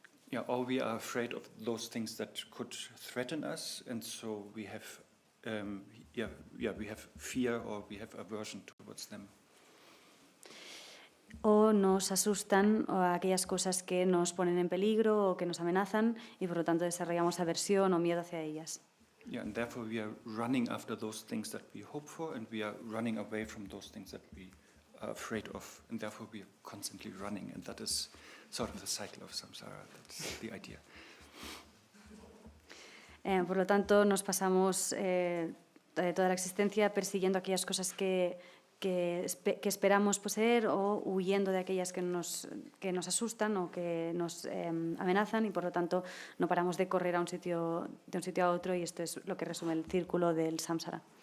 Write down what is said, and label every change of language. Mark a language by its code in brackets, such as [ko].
[en] Yeah, or we are afraid of those things that could threaten us, and so we have, we have fear or we have aversion towards them. [es] O nos asustan o aquellas cosas que nos ponen en peligro o que nos amenazan, y por lo tanto desarrollamos aversión o miedo hacia ellas. [en] Yeah, and therefore we are running after those things that we hope for, and we are running away from those things that we are afraid of, and therefore we are constantly running, and that is sort of the cycle of samsara. That's the idea. [es] Por lo tanto, nos pasamos toda la existencia persiguiendo aquellas cosas que esperamos poseer o huyendo de aquellas que nos asustan o que nos amenazan, y por lo tanto no paramos de correr de un sitio a otro, y esto es lo que resume el círculo del samsara.